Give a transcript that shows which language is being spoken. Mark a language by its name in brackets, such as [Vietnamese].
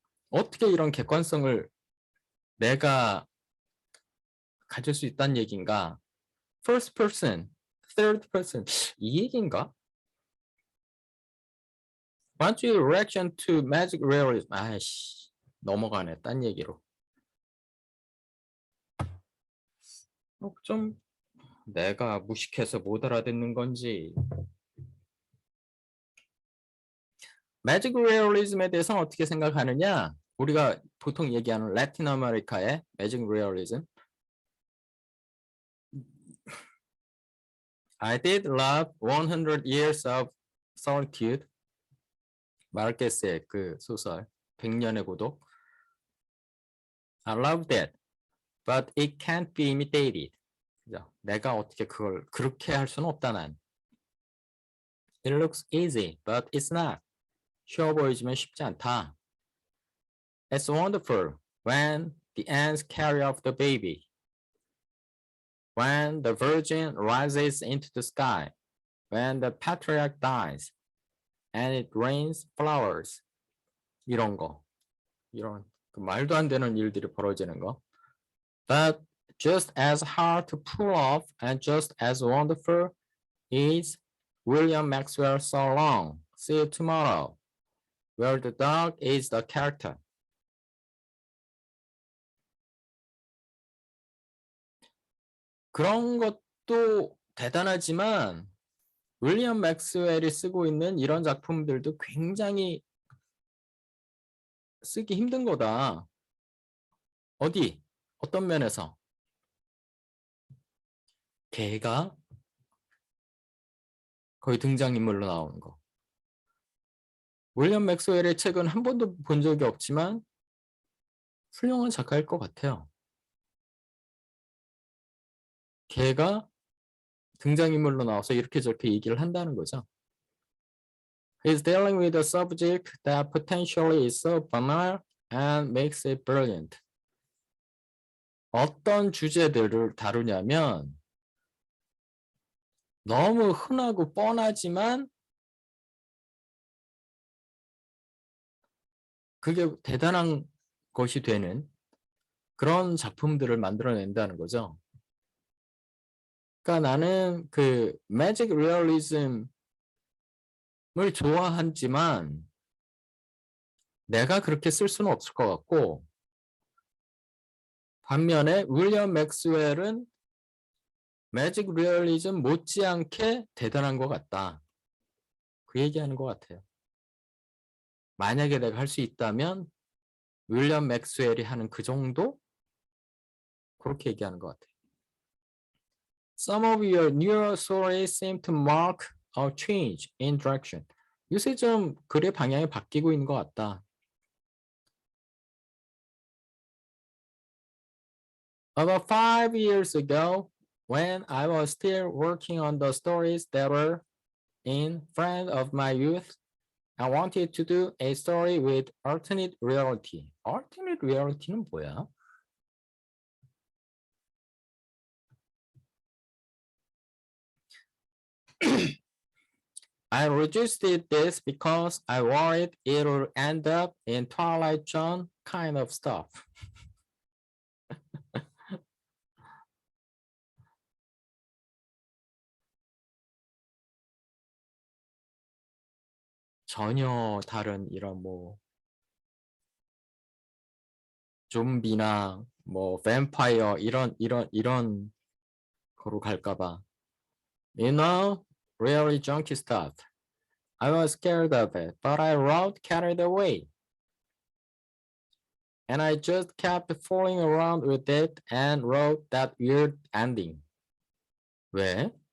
[Korean] 어떻게 이런 객관성을 내가 가질 수 있다는 얘기인가? [English] First person, third person [Korean] 이 얘기인가? [English] What's your reaction to magic realism? [Korean] 아이씨 넘어가네 딴 얘기로. 좀 내가 무식해서 못 알아듣는 건지. 매직 리얼리즘에 대해서는 어떻게 생각하느냐? 우리가 보통 얘기하는 라틴 아메리카의 매직 리얼리즘. [English] I did love 100 Years of Solitude. [Korean] 마르케스의 그 소설 100년의 고독. [English] I love that, but it can't be imitated. [Korean] 그죠? 내가 어떻게 그걸 그렇게 할 수는 없다 난. [English] It looks easy, but it's not. [Korean] 쉬워 보이지만 쉽지 않다. [English] It's wonderful when the ants carry off the baby. When the virgin rises into the sky. When the patriarch dies. And it rains flowers. [Korean] 이런 거. 이런 그 말도 안 되는 일들이 벌어지는 거. [English] But just as hard to pull off and just as wonderful is William Maxwell's So Long, See You Tomorrow, where the dog is the character. [Korean] 그런 것도 대단하지만 윌리엄 맥스웰이 쓰고 있는 이런 작품들도 굉장히 쓰기 힘든 거다. 어디? 어떤 면에서? 걔가 거의 등장인물로 나오는 거. 윌리엄 맥스웰의 책은 한 번도 본 적이 없지만 훌륭한 작가일 것 같아요. 걔가 등장인물로 나와서 이렇게 저렇게 얘기를 한다는 거죠. [English] He's dealing with a subject that potentially is so banal and makes it brilliant. [Korean] 어떤 주제들을 다루냐면 너무 흔하고 뻔하지만 그게 대단한 것이 되는 그런 작품들을 만들어낸다는 거죠. 그러니까 나는 그 매직 리얼리즘을 좋아하지만 내가 그렇게 쓸 수는 없을 것 같고 반면에 윌리엄 맥스웰은 매직 리얼리즘 못지않게 대단한 것 같다. 그 얘기하는 것 같아요. 만약에 내가 할 수 있다면 윌리엄 맥스웰이 하는 그 정도? 그렇게 얘기하는 것 같아요. [English] Some of your newer stories seem to mark a change in direction. [Korean] 요새 좀 글의 방향이 바뀌고 있는 것 같다. [English] About 5 years ago, when I was still working on the stories that were in front of my youth, I wanted to do a story with alternate reality. Alternate reality는 [Korean] 뭐야? [English] I resisted this because I worried it would end up in Twilight Zone kind of stuff. [Korean] 전혀 다른 이런 뭐 좀비나 뭐 뱀파이어 이런 거로 갈까봐. [English] You know, really junky stuff. I was scared of it, but I wrote carried away. And I just kept fooling around with it and wrote that weird ending. [Korean] 왜?